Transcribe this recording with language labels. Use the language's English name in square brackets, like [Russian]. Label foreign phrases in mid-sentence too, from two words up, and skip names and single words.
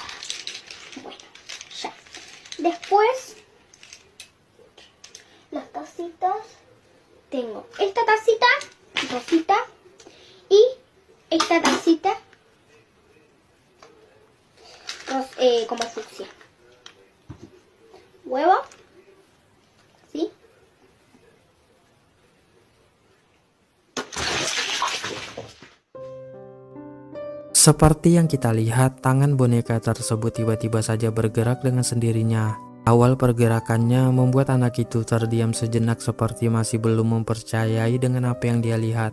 [Spanish] Bueno, ya. Después, las tacitas. Tengo esta tacita rosita y esta tacita como fucsia. Huevo. ¿Sí? [Indonesian] Seperti yang kita lihat, tangan boneka tersebut tiba-tiba saja bergerak dengan sendirinya. Awal pergerakannya membuat anak itu terdiam sejenak seperti masih belum mempercayai dengan apa yang dia lihat.